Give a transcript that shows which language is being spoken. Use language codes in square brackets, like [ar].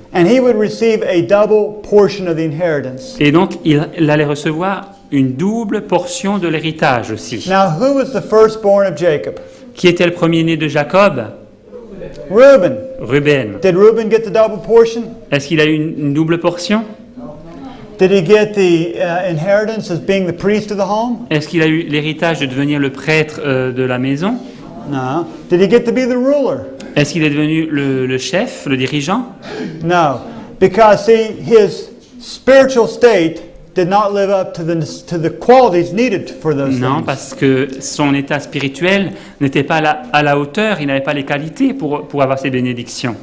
[en] And he would receive a double portion of the inheritance. [fr] Et donc, il allait recevoir une double portion de l'héritage aussi. [en] Now, who was the firstborn of Jacob? [fr] Qui était le premier-né de Jacob? [en] Reuben. [fr] Ruben. [en] Did Reuben get the double portion? [fr] Est-ce qu'il a eu une double portion? [en] Did he get the inheritance as being the priest of the home? [fr] Est-ce qu'il a eu l'héritage de devenir le prêtre de la maison? [en] No. Did he get to be the ruler? [fr] Est-ce qu'il est devenu le chef, le dirigeant? [en] No. Because, see, his spiritual state did not live up to the qualities needed for those [fr] Non, [en] things. [fr] parce que son état spirituel n'était pas à la hauteur, il n'avait pas les qualités pour avoir ces bénédictions.